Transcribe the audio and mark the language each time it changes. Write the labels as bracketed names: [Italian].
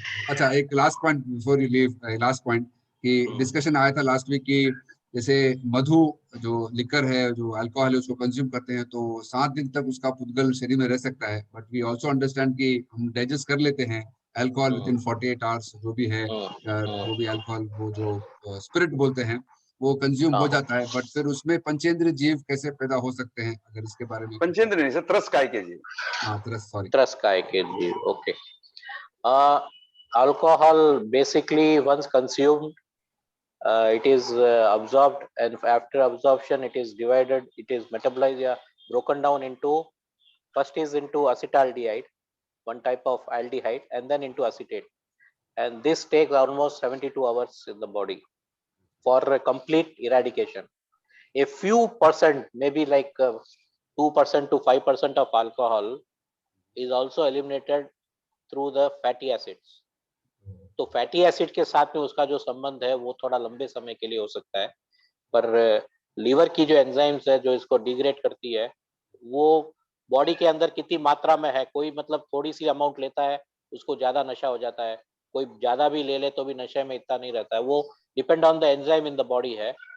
[Hindi] अच्छा, एक last point before you leave, last point कि डिस्कशन आया था लास्ट वीक कि जैसे मधु जो लिकर है, जो अल्कोहल है, उसको कंज्यूम करते हैं तो 7 दिन तक उसका पुद्गल शरीर में रह सकता है, [English] but we also understand [Hindi] कि हम डाइजेस्ट कर लेते हैं अल्कोहल [English] within 48 hours, [Hindi] जो भी है, जो भी अल्कोहल, वो जो स्पिरिट बोलते हैं, वो कंज्यूम हो जाता है, बट फिर उसमें पंचेंद्रिय जीव कैसे पैदा हो सकते हैं, अगर इसके बारे में? पंचेंद्र नहीं सर, त्रस काय के जी। हाँ, सॉरी, त्रस काय के जीव, okay. [English] Alcohol basically once consumed, it is absorbed, and after absorption it is divided, it is metabolized, broken down into, first is into acetaldehyde, one type of aldehyde, and then into acetate, and this takes almost 72 hours in the body for a complete eradication. A few percent, maybe like 2% to 5% of alcohol is also eliminated through the fatty acids. [Hindi] तो fatty acid के साथ में उसका जो संबंध है वो थोड़ा लंबे समय के लिए हो सकता है, पर लीवर की जो एंजाइम्स है जो इसको डिग्रेड करती है, वो बॉडी के अंदर कितनी मात्रा में है, कोई मतलब थोड़ी सी अमाउंट लेता है उसको ज्यादा नशा हो जाता है, कोई ज्यादा भी ले ले तो भी नशे में इतना नहीं रहता है, वो [English] depend on the enzyme in the body [Hindi] है।